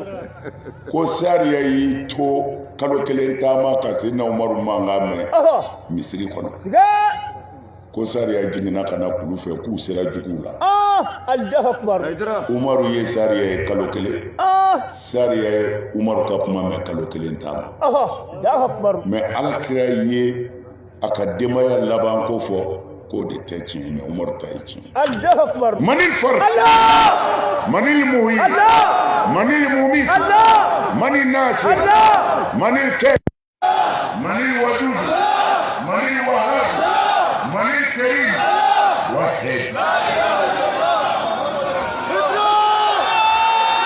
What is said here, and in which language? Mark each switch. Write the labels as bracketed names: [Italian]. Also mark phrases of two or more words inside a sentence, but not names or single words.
[Bambara] ko sariya y'i to kalo kelen taama ka Sidina Umaru mankan mɛn misiri kɔnɔ ko sariya jiginna ka na kulu fɛ k'u sera juguw la [Arabic] الله أكبر [Bambara] Haydara Umaru ye sariya ye kalo kelen sariya ye Umaru ka kuma mɛn kalo kelen taama [Arabic] الله أكبر [Bambara] mais alakira ye a ka denbaya laban ko fɔ k'o de tɛ tiɲɛ mais Umaru ta ye tiɲɛ [Arabic] الله أكبر منل فرد منل محي منل مميت منل ناصر منل كافي منل ودود منل وهاب منل كريم واحد